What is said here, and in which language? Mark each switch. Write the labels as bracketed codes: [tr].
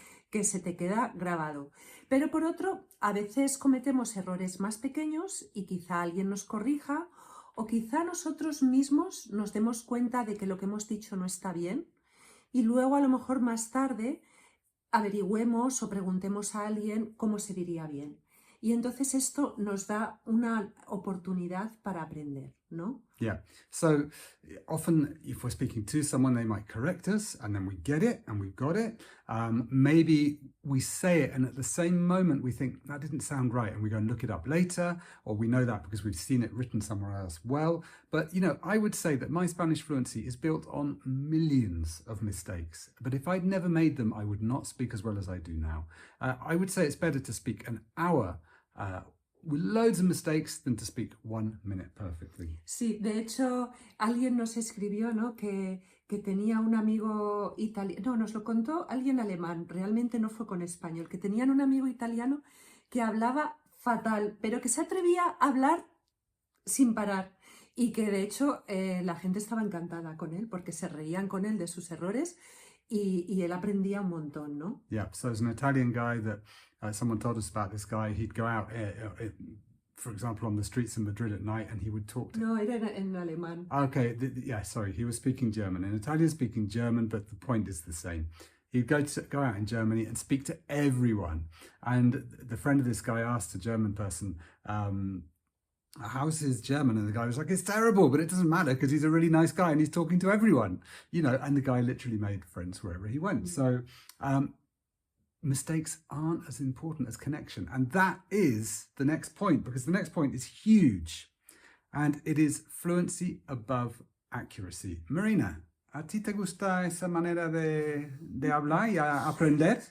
[es] que se te queda grabado. Pero por otro, a veces cometemos errores más pequeños y quizá alguien nos corrija o quizá nosotros mismos nos demos cuenta de que lo que hemos dicho no está bien y luego a lo mejor más tarde averigüemos o preguntemos a alguien cómo se diría bien. Y entonces esto nos da una oportunidad para aprender, ¿no? [en] Yeah. So often if we're speaking to someone, they might correct us and then we get it and we've got it. Maybe we say it and at the same moment we think that didn't sound right and we go and look it up later, or we know that because we've seen it written somewhere else. Well, but I would say that my Spanish fluency is built on millions of mistakes. But if I'd never made them, I would not speak as well as I do now. I would say it's better to speak an hour with loads of mistakes than to speak 1 minute perfectly. [es] Sí, de hecho, alguien nos escribió, ¿no? que tenía un amigo italiano, no, nos lo contó alguien alemán, realmente no fue con español, que tenían un amigo italiano que hablaba fatal, pero que se atrevía a hablar sin parar y que de hecho la gente estaba encantada con él porque se reían con él de sus errores y él aprendía un montón, ¿no? [en] Yeah, so there's an Italian guy that someone told us about this guy. He'd go out, for example, on the streets in Madrid at night and he would talk to... [es] No, era en alemán. [en] Okay, yeah, sorry, he was speaking German. In Italian speaking German, but the point is the same. He'd go out in Germany and speak to everyone. And the friend of this guy asked a German person, how's his German? And the guy was like, it's terrible, but it doesn't matter because he's a really nice guy and he's talking to everyone, and the guy literally made friends wherever he went. So mistakes aren't as important as connection. And that is the next point, because the next point is huge. And it is fluency above accuracy. [es] Marina, ¿a ti te gusta esa manera de hablar y aprender?